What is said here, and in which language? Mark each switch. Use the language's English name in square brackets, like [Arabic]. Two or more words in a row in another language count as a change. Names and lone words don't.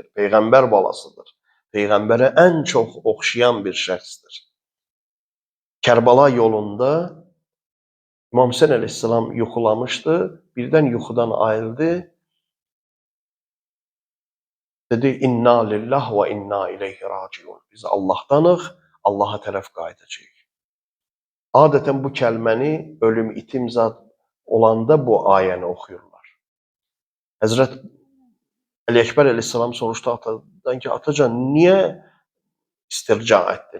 [Azerbaijani] Peyğəmbər balasıdır. Peyğəmbərə ən çox oxşayan bir şəxsdir. Kərbala yolunda İmam Hüseyn əleyhissalam yuxulamışdı. Birdən yuxudan ayıldı. Dedi, [Arabic] إنا لله وإنا إليه راجعون. [Azerbaijani] Biz Allahdanıq, Allaha tərəf qayıdacağıq. Adətən bu kəlməni ölüm itim zad olanda bu ayəni oxuyurlar. Həzrət Əli Əkbər əleyhissalam soruşdu atadan ki, atacan, niyə istirca etdin?